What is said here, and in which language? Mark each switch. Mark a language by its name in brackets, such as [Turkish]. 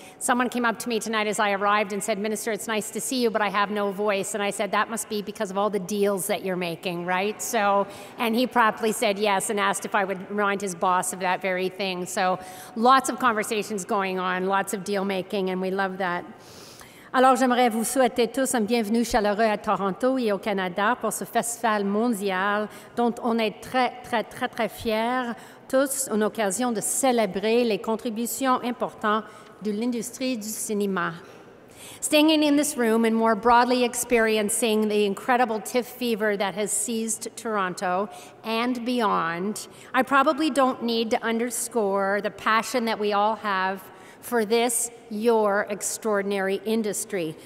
[English] Someone came up to me tonight as I arrived and said, "Minister, it's nice to see you, but I have no voice." And I said, that must be because of all the deals that you're making, right? So, and he promptly said yes and asked if I would remind his boss of that very thing. So lots of conversations going on, lots of deal making, and we love that. [French] Alors, j'aimerais vous souhaiter tous un bienvenue chaleureux à Toronto et au Canada pour ce festival mondial dont on est très fiers tous en occasion de célébrer les contributions importantes de l'industrie du cinéma. [English] Staying in this room and more broadly experiencing the incredible TIFF fever that has seized Toronto and beyond, I probably don't need to underscore the passion that we all have for this, your extraordinary industry.